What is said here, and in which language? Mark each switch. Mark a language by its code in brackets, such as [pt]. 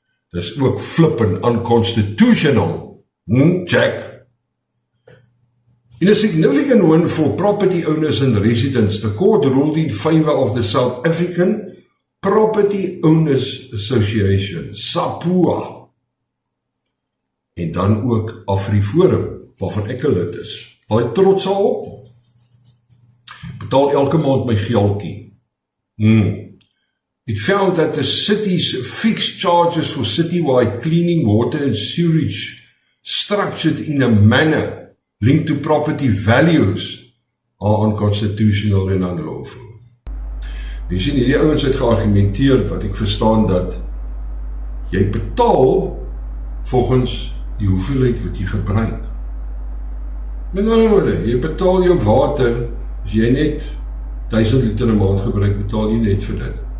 [af] Dis ook flippin' unconstitutional. Jack? [en] In a significant win for property owners and residents, the court ruled in favour of the South African Property Owners Association, SAPOA. [af] En dan ook AfriForum, waarvan ek 'n lid is. Baie trots daarop. Betaal elke maand my geldjie. [en] It found that the city's fixed charges for citywide cleaning, water and sewage, structured in a manner linked to property values, are unconstitutional and unlawful. [af] Jy sien, hierdie ouens het geargumenteer, wat ek verstaan, dat jy betaal volgens die hoeveelheid wat jy gebruik. Met ander woorde, jy betaal jou water, as jy net 1000 liter 'n maand gebruik, betaal jy net vir dit.